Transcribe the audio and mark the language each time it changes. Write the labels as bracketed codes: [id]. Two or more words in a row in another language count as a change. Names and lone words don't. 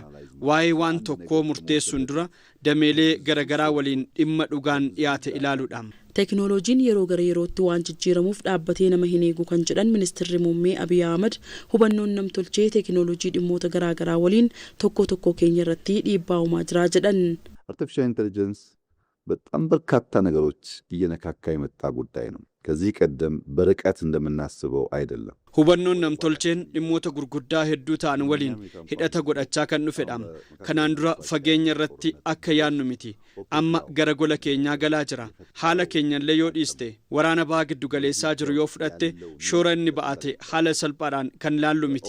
[om] Waa'ee waan tokkoo murteessuun dura dameelee garagaraa waliin dhimma dhugaan dhiyaate ilaaluudha. Teknooloojiin yeroo gara yerootti waan jijjiiramuuf dhaabbatee nama hin eegu kan jedhan Ministeerri Muummee Abiy Ahmed hubannoon namtolchee teknooloojii dhimmoota garaagaraa waliin tokko keenya irratti dhiibbaa uumaa jira jedhan. [en] Artificial intelligence [am] በጣም በርካታ ነገሮች እየነካካ የመጣ ጉዳይ ነው። ከዚህ ቀደም በርቀት እንደምናስበው አይደለም። [om] hubannoon namtolcheen dhimmoota gurguddaa hedduu ta'an waliin hidhata godhachaa kan dhufedha. Kanaan dura fageenya irratti akka yaannu miti. Amma gara gola keenyaa galaa jira. Haala keenyallee yoo dhiiste waraana baha giddu galeessaa jiru yoo fudhatte shoora inni ba'ate haala salphaadhaan kan ilaallu miti.